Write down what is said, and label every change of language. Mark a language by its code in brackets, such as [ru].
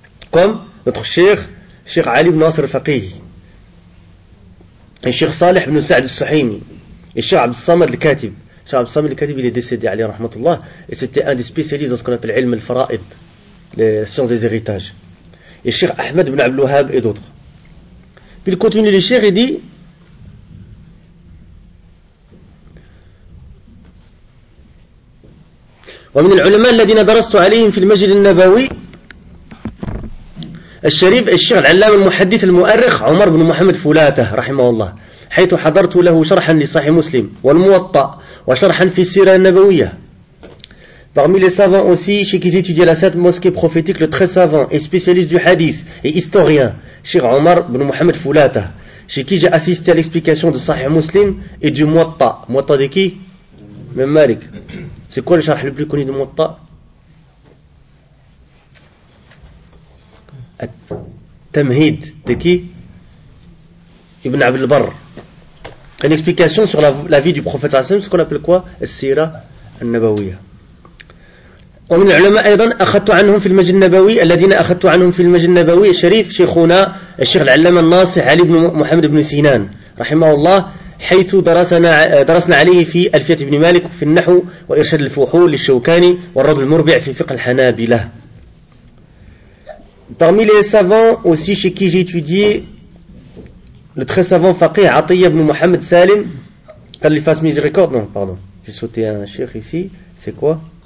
[fr] Comme notre cheikh, Cheikh Ali ibn Nasr al-Faqih, et Cheikh Salih ibn Sa'd al-Suhaimi, et Cheikh Abd al-Samad al-Katib. Cheikh Abd al-Samad al-Katib, il est décédé, alayhi rahmatullah, et c'était un des spécialistes dans ce qu'on appelle l'ilm al-Fara'id, les sciences des héritages. Et Cheikh Ahmed ibn Abdul Wahhab et d'autres. Puis il continue le cheikh et dit, [ar] ومن العلماء الذين درست عليهم في المسجد النبوي الشريف الشيخ العلامة المحدث المؤرخ عمر بن محمد فولاته رحمه الله حيث حضرت له شرحا لصحيح مسلم والموطأ وشرحا في السيرة النبوية. [fr] Parmi les savants aussi chez qui étudie la sainte mosquée prophétique, le très savant et spécialiste du hadith et historien Cheikh Omar ibn Mohamed Foulata, chez qui j'ai assisté à l'explication de Sahih Muslim et du Muwatta. Muwatta de qui? Même Malik. C'est quoi le charh le plus connu de Muwatta? At-Tamhid de qui? Ibn Abd al-Barr. Une explication sur la vie du prophète sallallahu alayhi wa sallam, ce qu'on appelle quoi? Al-Sira al-Nabawiyya. [ar] ومن العلماء أيضا أخذت عنهم في المسجد النبوي الذين أخذت عنهم في المسجد النبوي الشريف شيخنا الشيخ العلامة الناصح علي بن محمد بن سينان رحمه الله حيث درسنا عليه في ألفية بن مالك في النحو وإرشاد الفحول للشوكاني والرد المربع في فقه الحنابلة. [fr] Parmi les savants aussi chez qui j'ai étudié, le très savant faqih Atiyya ibn Mohamed Salim, qu'Allah lui fasse miséricorde, non, pardon, j'ai sauté un cheikh ici, c'est quoi?